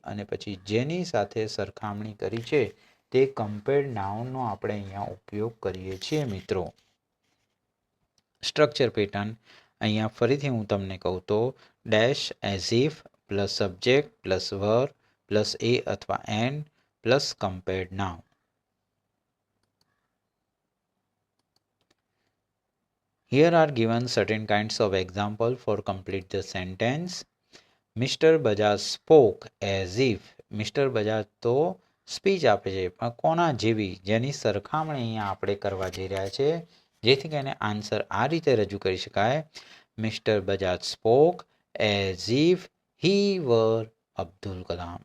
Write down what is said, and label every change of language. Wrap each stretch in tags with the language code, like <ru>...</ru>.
<gu>અને પછી જેની સાથે સરખામણી કરી છે તે કમ્પેર્ડ નાઉનનો આપણે અહીંયા ઉપયોગ કરીએ છીએ.</gu> <en>મિત્રો structure pattern</en> <gu>અહીંયા ફરીથી હું તમને કહું તો</gu> <en>Dash as if plus subject plus were plus a અથવા an plus compared noun. Here are given certain kinds of example for complete the sentence. Mr. Bajaj spoke as if. Mr.</en> <gu>Bajaj તો speech આપે છે, પણ કોના જેવી, જેની સરખામણી અહીંયા આપણે કરવા જઈ રહ્યા છે, જેથી કરીને આન્સર આ રીતે રજૂ કરી શકાય,</gu> <en>Mister Bajaj spoke as if he were Abdul Kalam.</en>